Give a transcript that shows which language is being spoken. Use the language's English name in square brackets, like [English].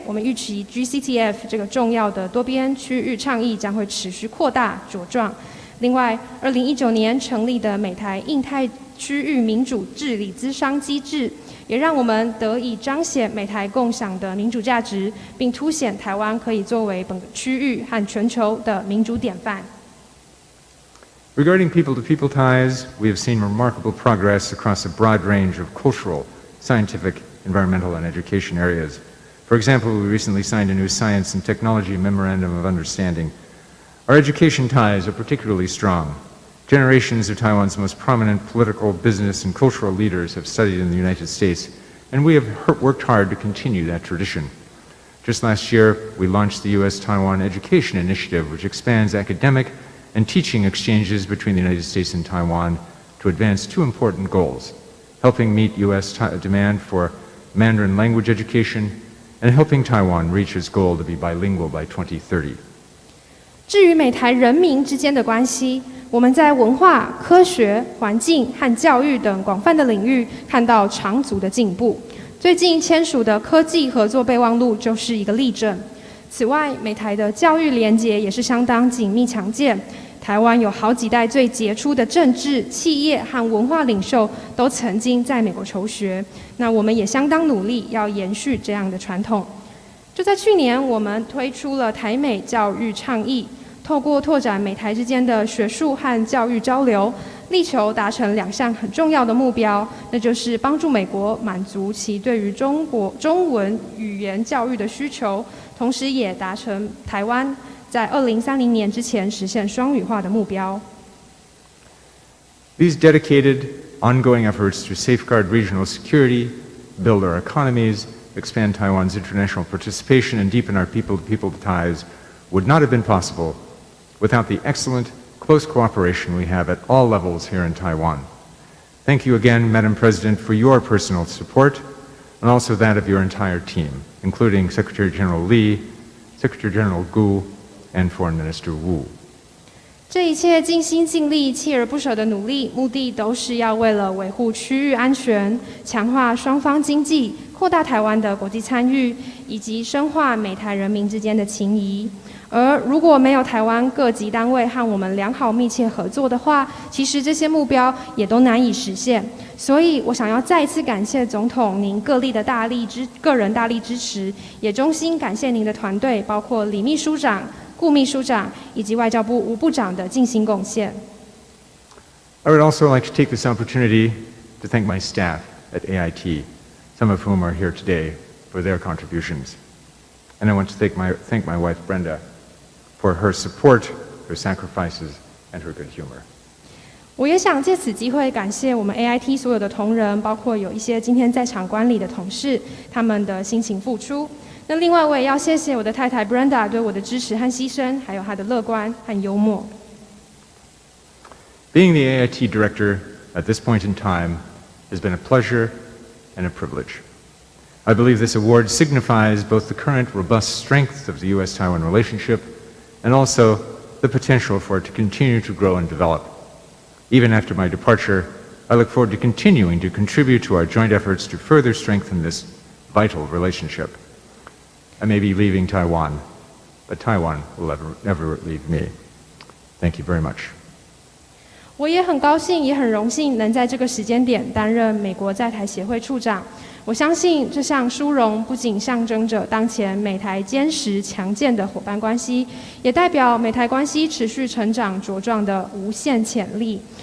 [Chinese] 我们预期 GCTF 这个重要的多边区域倡议将会持续扩大茁壮。另外，2019年成立的美台印太区域民主治理咨商机制，也让我们得以彰显美台共享的民主价值，并凸显台湾可以作为本个区域和全球的民主典范。 [English] Regarding people-to-people ties, we have seen remarkable progress across a broad range of cultural, scientific, environmental, and education areas. For example, we recently signed a new Science and Technology Memorandum of Understanding. Our education ties are particularly strong. Generations of Taiwan's most prominent political, business, and cultural leaders have studied in the United States and we have worked hard to continue that tradition. Just last year, we launched the U.S.-Taiwan Education Initiative, which expands academic and teaching exchanges between the United States and Taiwan to advance two important goals: helping meet U.S. demand for Mandarin language education and helping Taiwan reach its goal to be bilingual by 2030. [Chinese] 至于美台人民之间的关系，我们在文化、科学、环境和教育等广泛的领域看到长足的进步。最近签署的科技合作备忘录就是一个例证。此外，美台的教育连结也是相当紧密强健。台湾有好几代最杰出的政治、企业和文化领袖都曾经在美国求学，那我们也相当努力要延续这样的传统。就在去年，我们推出了台美教育倡议，透过拓展美台之间的学术和教育交流，力求达成2项很重要的目标，那就是帮助美国满足其对于中文语言教育的需求，同时也达成台湾在2030年之前实现双语化的目标。 [English] These dedicated, ongoing efforts to safeguard regional security, build our economies, expand Taiwan's international participation, and deepen our people-to-people ties would not have been possible without the excellent, close cooperation we have at all levels here in Taiwan. Thank you again, Madam President, for your personal support, and also that of your entire team, including Secretary General Lee, Secretary General Gu, and Foreign Minister Wu. [Chinese] 这一切尽心尽力、锲而不舍的努力，目的都是要为了维护区域安全、强化双方经济、扩大台湾的国际参与，以及深化美台人民之间的情谊。而如果没有台湾各级单位和我们良好密切合作的话，其实这些目标也都难以实现。所以我想要再一次感谢总统您个人大力支持，也衷心感谢您的团队，包括李秘书长、顾秘书长以及外交部吴部长的尽心贡献。 [English] I would also like to take this opportunity to thank my staff at AIT, some of whom are here today, for their contributions. And I want to thank my wife Brenda for her support, her sacrifices, and her good humor. [Chinese] 我也想借此机会感谢我们 AIT 所有的同仁，包括有一些今天在场观礼的同事，他们的辛勤付出。那另外我也要谢谢我的太太 Brenda 对我的支持和牺牲，还有她的乐观和幽默。 [English] Being the AIT director at this point in time has been a pleasure and a privilege. I believe this award signifies both the current robust strength of the U.S.-Taiwan relationship and also the potential for it to continue to grow and develop. Even after my departure, I look forward to continuing to contribute to our joint efforts to further strengthen this vital relationship. I may be leaving Taiwan, but Taiwan will never leave me. Thank you very much. [Chinese] 我也很高兴，也很荣幸能在这个时间点担任美国在台协会处长。我相信这项殊荣不仅象征着当前美台坚实强健的伙伴关系，也代表美台关系持续成长茁壮的无限潜力。